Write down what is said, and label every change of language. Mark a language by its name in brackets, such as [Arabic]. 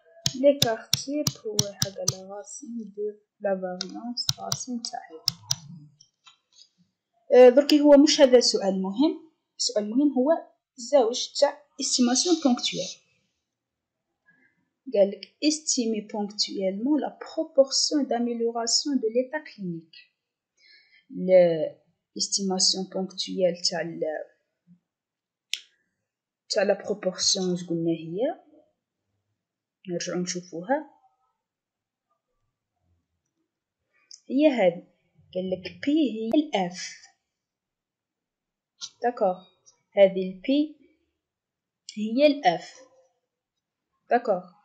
[French] l'écart type [Arabic] هو حاجة لا [French] racine de la variance [Arabic] راسين تاعها. دركي هو مش هذا السؤال مهم. السؤال المهم هو الزاوج تاع [French] estimation ponctuelle. [Arabic] قالك [French] estimer ponctuellement la proportion d'amélioration de l'état clinique. l'estimation ponctuelle [Arabic] تاع [French] la proportion [Arabic] واش قلنا هي، نرجعو نشوفوها، هي هذه. قالك P هي الF. داكوغ، هذه البي هي الF. داكوغ.